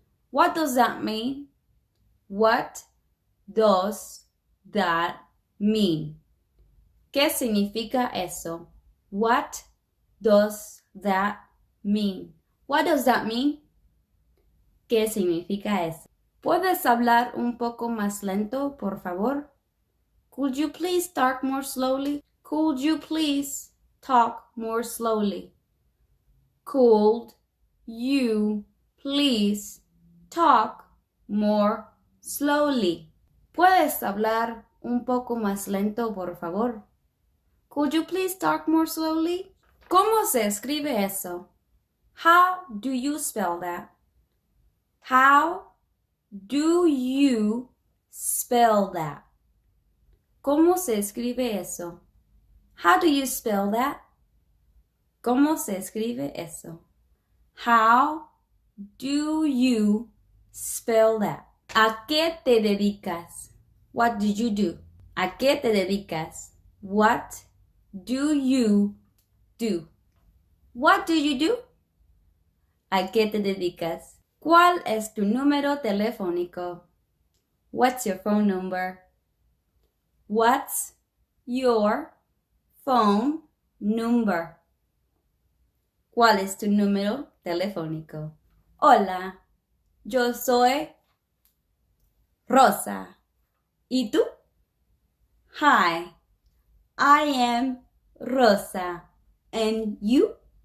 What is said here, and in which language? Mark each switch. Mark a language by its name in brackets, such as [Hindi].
[English] What does that mean? What does that mean? [Spanish] ¿Qué significa eso? [English] What does that mean? What does that mean? [Spanish] ¿Qué significa eso? ¿Puedes hablar un poco más lento, por favor? [English] Could you please talk more slowly? Could you please talk more slowly? Could you please talk more slowly? [Spanish] ¿Puedes hablar un poco más lento, por favor? [English] Could you please talk more slowly? [Spanish] ¿Cómo se escribe eso? [English] How do you spell that? How do you spell that? [Spanish] ¿Cómo se escribe eso? [English] How do you spell that? [Spanish] ¿Cómo se escribe eso? [English] How do you spell that? [Spanish] ¿A qué te dedicas? [English] What do you do? [Spanish] ¿A qué te dedicas? [English] What do you do? What do you do? [Spanish] ¿A qué te dedicas? ¿Cuál es tu número telefónico? [English] What's your phone number? What's your phone number? [Spanish] ¿Cuál es tu número telefónico? Hola, yo soy Rosa. ¿Y tú? [English] Hi, I am Rosa. And you?